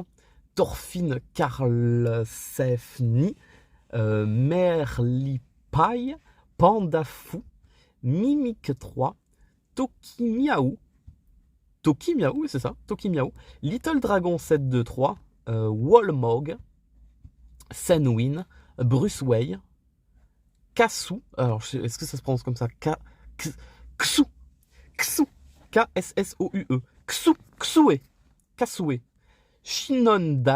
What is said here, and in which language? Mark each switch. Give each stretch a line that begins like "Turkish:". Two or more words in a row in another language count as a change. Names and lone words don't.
French: Torfine Karlsefni, Merlipaille, Panda Fou, Mimic 3, Toki Miaou, c'est ça, Toki Miaou, Little Dragon 723, Wallmog, Senwin, Bruce Way, Kassou, alors est-ce que ça se prononce comme ça? Ksou, K-S-S-O-U-E, Ksoué, Shinonda,